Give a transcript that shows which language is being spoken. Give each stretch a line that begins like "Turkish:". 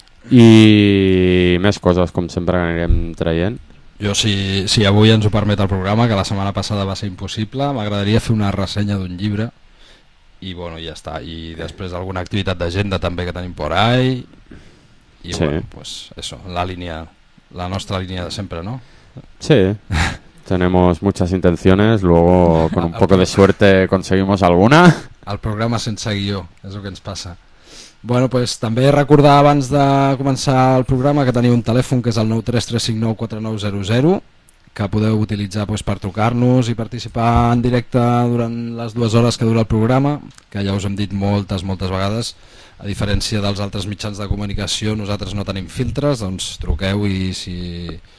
Catalan: I més coses, com sempre, que anirem traient. Jo, si avui ens ho permet el programa, que la setmana passada va ser impossible, m'agradaria fer una ressenya d'un llibre i bueno, ja està. I després alguna activitat d'agenda també que tenim
Spanish: por ahí.
Catalan: I sí. Bueno, pues eso, la nostra línia de sempre, no?
Spanish: Sí, tenemos muchas intenciones, luego con un poco de suerte conseguimos alguna.
Catalan: El programa sense guió, és el que ens passa. Bueno, pues, també recordar abans de començar el programa que teniu un telèfon que és el 933594900 que podeu utilitzar pues, per trucar-nos i participar en directe durant les dues hores que dura el programa, que ja us hem dit moltes vegades, a diferència dels altres mitjans de comunicació, nosaltres no tenim filtres, doncs truqueu i si